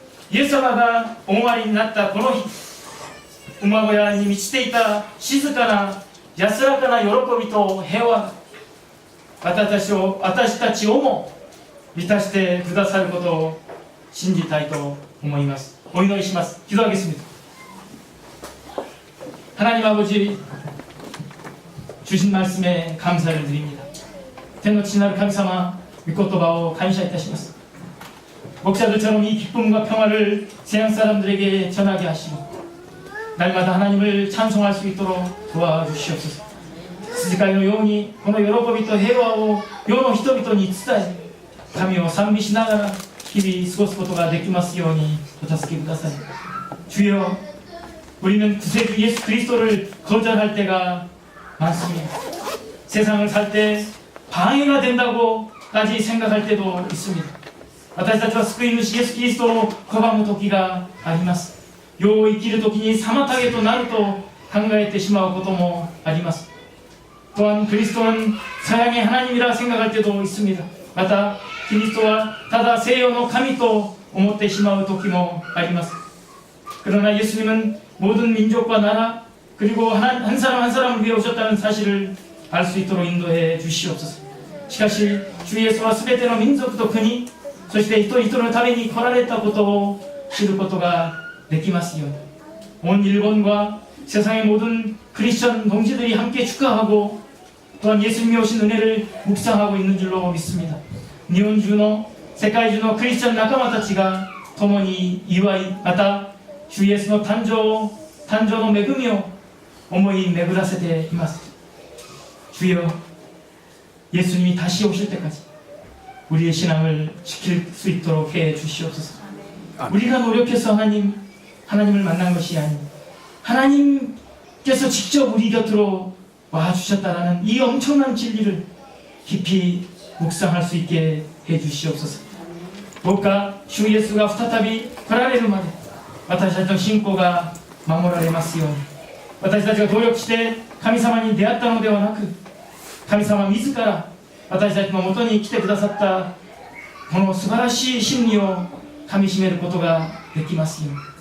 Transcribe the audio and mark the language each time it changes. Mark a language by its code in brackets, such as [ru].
[ja] イエス様がお生まれになったこの日、馬小屋に満ちていた静かな安らかな喜びと平和が私たちをも満たしてくださることを信じたいと思います。お祈りします。 [ko] 기도하겠습니다. 하나님 아버지, 주신 말씀에 감사를 드립니다. [ja] 天の父 なる神様、御言葉を感謝いたします。 [ko] 목사들처럼 이 기쁨과 평화를 세상 사람들에게 전하게 하시고 날마다 하나님을 찬송할 수 있도록 도와주시옵소서. [ja] 羊飼いのようにこの喜びと平和を世の人々に伝え、神を賛美しながら日々過ごすことができますようにお助けください。 [ko] 주여, 우리는 구세주 예수 그리스도를 거절할 때가 많습니다. 세상을 살 때 방해가 된다고까지 생각할 때도 있습니다. [ja] 私たちは救い主イエス・キリストを拒む時があります。世を生きる時に妨げとなると考えてしまうこともあります。 [ko] 또한 그리스도는 서양의 하나님이라 생각할 때도 있습니다. [ja] また 그리스도와 ただ西洋の神と思ってしまう時もあります。 [ko] 그러나 예수님은 모든 민족과 나라 그리고 한 사람 한 사람을 위해 오셨다는 사실을 알 수 있도록 인도해 주시옵소서. [ja] しかし主イエスは全ての民族と国、そして一人一人のために来られたことを知ることができますように。 [ko] 온 일본과 세상의 모든 크리스천 동지들이 함께 축하하고 또한 예수님이 오신 은혜를 묵상하고 있는 줄로 믿습니다. [ja] 일본世界中のクリスチャン仲間たちが共に祝い、また主イエスの誕生の恵みを思い巡らせています。 [ko] 주여, 예수님이 다시 오실 때까지 우리의 신앙을 지킬 수 있도록 해 주시옵소서. 우리가 노력해서 하나님을 만난 것이 아닌 하나님께서 직접 우리 곁으로 와 주셨다라는 이 엄청난 진리를 깊이 묵상할 수 있게 해 주시옵소서. [ja] どうか主イエスが再び来られるまで私たちの信仰が守られますように。私たちが努力して神様に出会ったのではなく、神様自ら私たちのもとに来てくださったこの素晴らしい真理をかみしめることができますように。